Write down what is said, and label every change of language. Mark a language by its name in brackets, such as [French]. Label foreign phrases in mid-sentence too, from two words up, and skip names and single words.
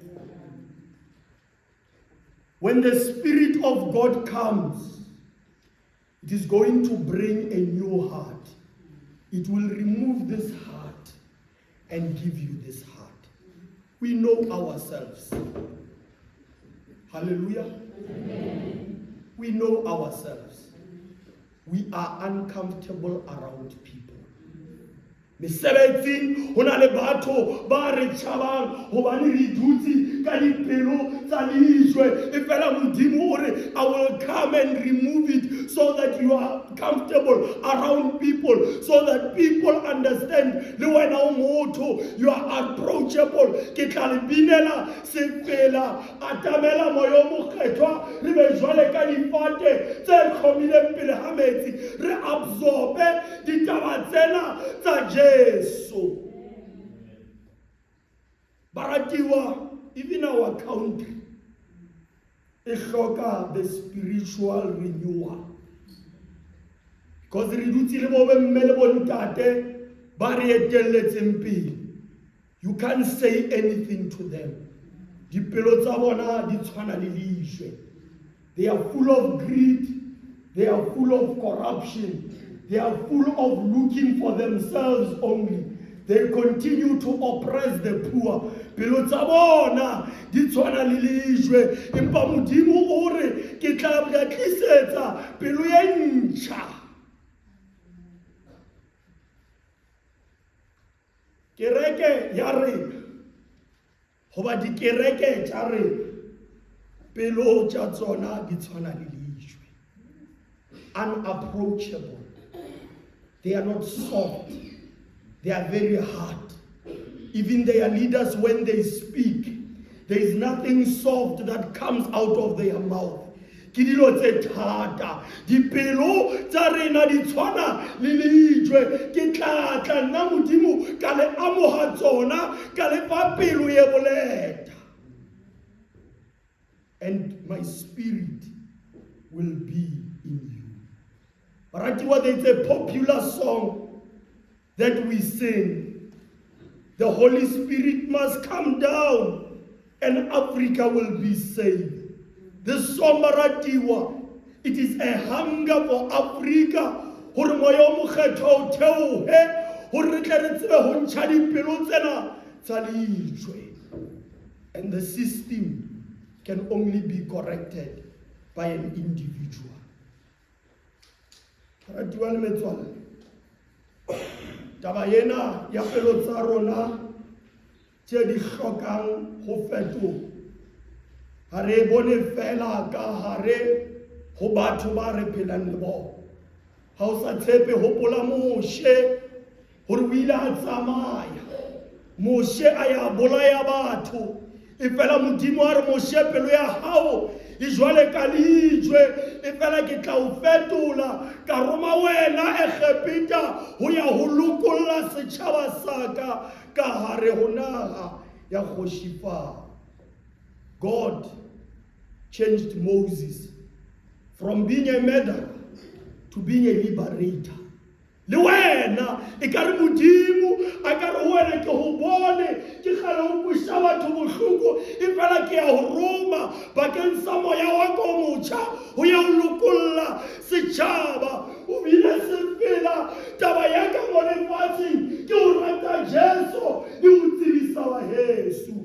[English] When the Spirit of God comes, it is going to bring a new heart. It will remove this heart and give you this heart. We know ourselves. Hallelujah. Amen. We know ourselves. We are uncomfortable around people. [Southern Sotho] Mesebetsing hona le batho ba re tjhabang hobane re dutse ka dipelo tsa lejwe e fela Modimo o re [English] I will come and remove it so that you are comfortable around people, so that people understand [Southern Sotho] le wena o motho, [English] you are approachable. [Southern Sotho] Ke tla le binela sefela atamela moya o mokgethwa re be jwale ka difate tse khomileng pele ha metsi re absorbe ditaba tsena tsa Yesu. Baratiwa, [English] even our country [Southern Sotho] e hloka [English] the spiritual renewal. [Southern Sotho] Because re dutse le bo mme le bo ntate ba re etelletseng pele. [English] You can't say anything to them. [Southern Sotho] Dipelo tsa bona di tshwana le lejwe. [English] They are full of greed. They are full of corruption. They are full of looking for themselves only. They continue to oppress the poor. [Southern Sotho] Pelo tsa bona di tshwana le lejwe. Empa Modimo o re ke tla ba tlisetsa pelo e ntjha. Kereke ya re hoba di kereke tsa re pelo tsa tsona di tshwana le lejwe. [English] Unapproachable. They are not soft. They are very hard. Even their leaders, when they speak, there is nothing soft that comes out of their mouth. [Southern Sotho] Ke dilo tse thata. Dipelo tsa rena di tshwana le lejwe. Ke tla nna Modimo ka le amoha tsona ka le fa pelo ye boleta. [English] And my spirit will be in you. Baratiwa, there's a popular song that we sing. The Holy Spirit must come down and Africa will be saved. This song, Baratiwa, it is a hunger for Africa [Southern Sotho] hore moya o mokgetho o theohe hore re tle re tsebe ho ntsha dipelo tsena tsa lejwe. [English] And the system can only be corrected by an individual. [Southern Sotho] Ratuwa le metswalle, taba ena ya pelo tsa rona tse di hlokang ho fetoha, ha re bone fela ka hare ho batho ba re phelang le bona. Ha o sa tshepe hopola Moshe hore o ile a tsamaya, Moshe a ya bolaya batho, e fela Modimo a re Moshe pelo ya hao e jwale ka lejwe, e fela ke tla o fetola ka roma wena Egepeta ho ya ho lokolla setjhaba sa ka hare ho naha ya Kgoši Farao. [English] God changed Moses from being a murderer to being a liberator. [Southern Sotho] Le wena e ka re Modimo a ka re wena ke ho bone ke kgale ho busha batho bohloko, e fela ke ya ho roma bakeng sa moya wa ka o motjha ho ya ho lokolla setjhaba. O bile sepela taba ya ka mo lefatsheng ke ho rata Jesu le ho tsebisa wa Yesu.